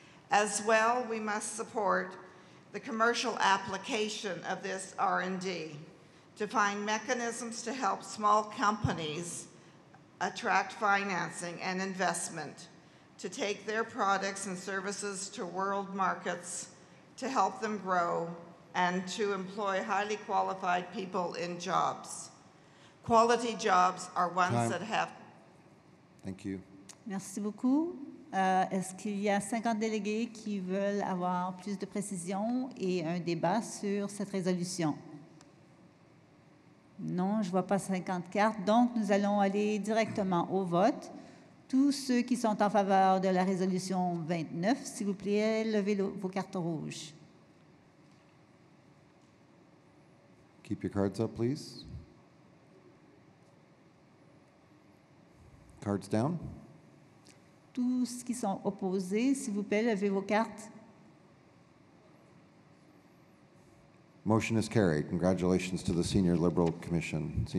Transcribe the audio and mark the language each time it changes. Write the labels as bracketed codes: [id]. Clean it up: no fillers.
[en] As well, we must support the commercial application of this R&D to find mechanisms to help small companies attract financing and investment, to take their products and services to world markets, to help them grow, and to employ highly qualified people in jobs. Quality jobs are ones that have... Thank you. [fr] Merci beaucoup. Est-ce qu'il y a 50 délégués qui veulent avoir plus de précision et un débat sur cette résolution? Non, je ne vois pas 50 cartes. Donc, nous allons aller directement au vote. Tous ceux qui sont en faveur de la résolution 29, s'il vous plaît, levez vos cartes rouges. [en] Keep your cards up, please. Cards down. [fr] Tous qui sont opposés, s'il vous plaît, levez vos cartes. [en] Motion is carried. Congratulations to the Seniors Liberals Commission.